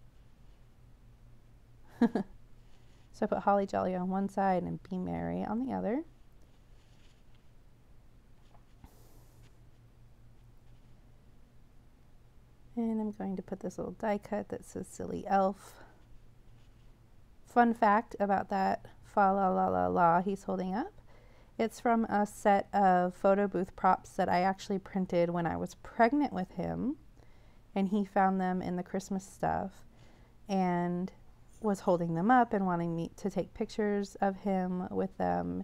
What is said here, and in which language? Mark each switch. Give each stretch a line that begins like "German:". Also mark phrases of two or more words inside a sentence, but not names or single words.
English: So I put Holly Jolly on one side and Be Merry on the other. And I'm going to put this little die cut that says Silly Elf. Fun fact about that fa la la la la he's holding up. It's from a set of photo booth props that I actually printed when I was pregnant with him, and he found them in the Christmas stuff and was holding them up and wanting me to take pictures of him with them.